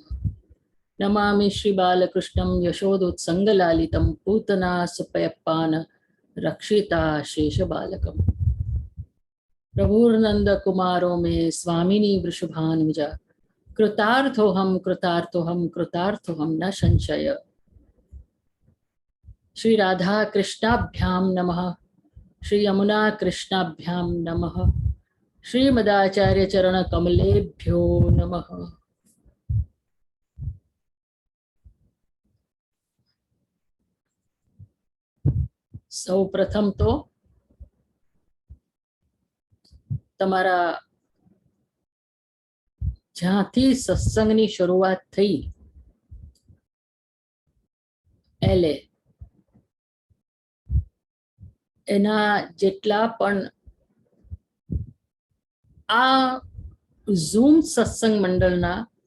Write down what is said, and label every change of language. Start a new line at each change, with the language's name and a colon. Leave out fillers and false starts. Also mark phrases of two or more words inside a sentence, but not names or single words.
Sanskrit: नमामि श्री बालकृष्णं यशोदोत्संगलालितं पूतना सुपयप्पान रक्षिता शेषबालकम. प्रभुर्नंद कुमारो मे स्वामिनी वृषभानुजा कृतार्थोहम कृतार्थोहम कृतार्थोहम न संशय. श्री राधा कृष्णाभ्याम नमः. श्री यमुना कृष्णाभ्याम नमः. श्री मदाचार्य चरण कमलेभ्यो नमः.
Gujarati: સૌ પ્રથમ તો તમારા જ્યાંથી સત્સંગની શરૂઆત થઈ એલે એના જેટલા પણ આ ઝૂમ સત્સંગ મંડળના